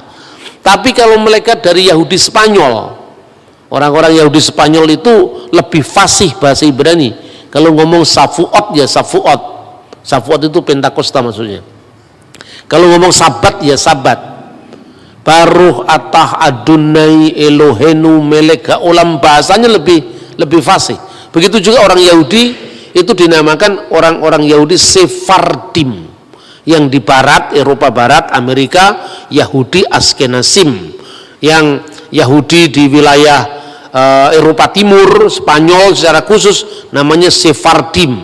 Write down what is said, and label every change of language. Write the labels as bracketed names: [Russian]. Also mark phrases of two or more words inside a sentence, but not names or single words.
[Indonesian] Tapi kalau mereka dari Yahudi Spanyol, orang-orang Yahudi Spanyol itu lebih fasih bahasa Ibrani. Kalau ngomong Shavuot ya Shavuot. Shavuot itu Pentakosta maksudnya. Kalau ngomong Sabat ya Sabat. [Hebrew] ברוך אתה אדני אלהינו מלך העולם, [Indonesian] bahasanya lebih fasih. Begitu juga orang Yahudi itu dinamakan orang-orang Yahudi Sephardim. Yang di barat, Eropa Barat, Amerika, Yahudi Askenazim. Yang Yahudi di wilayah Eropa Timur, Spanyol secara khusus namanya Sephardim.